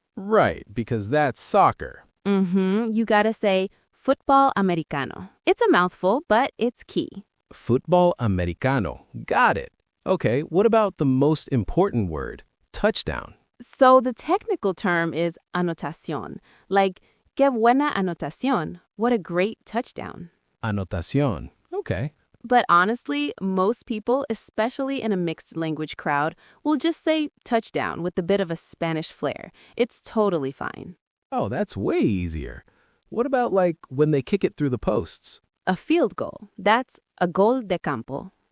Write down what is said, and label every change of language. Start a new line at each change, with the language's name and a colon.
English: Right, because that's soccer. You gotta say football americano. It's a mouthful, but it's key. Football americano. Got it. Okay, what about the most important word, touchdown? So the technical term is anotación.
Spanish: Like, qué buena anotación.
English: What a great touchdown. Anotación. Okay. But honestly, most people, especially in a mixed language crowd, will just say touchdown with a bit of a Spanish flair. It's totally fine. Oh, that's way easier. What about, like, when they kick it through the posts? A field goal. That's a gol de campo.